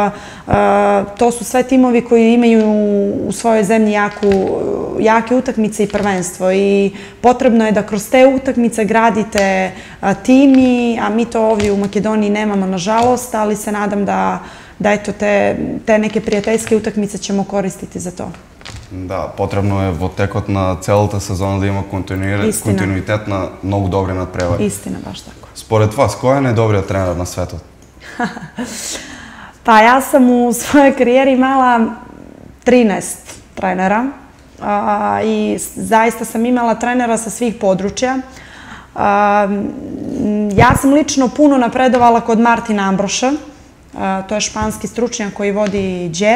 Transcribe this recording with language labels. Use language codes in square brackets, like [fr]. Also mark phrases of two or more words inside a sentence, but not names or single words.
[sr] to su sve timovi koji imaju u svojoj zemlji jake utakmice i prvenstvo i potrebno je da kroz te utakmice gradite tim, a mi to ovdje u Makedoniji nemamo nažalost, ali se nadam da eto te neke prijateljske utakmice ćemo koristiti za to. [mk] Да, потребно е во текот на целата сезона да има континуитет на многу добри надпревари. [sr] Истина, баш тако. [mk] Според вас, кој е најдобриот тренер на светот? [sr] Pa ja sam u svojoj karijeri imala 13 trenera i zaista sam imala trenera sa svih područja. Ja sam lično puno napredovala kod Martina Ambroša, to je španski stručnjak koji vodi Đer.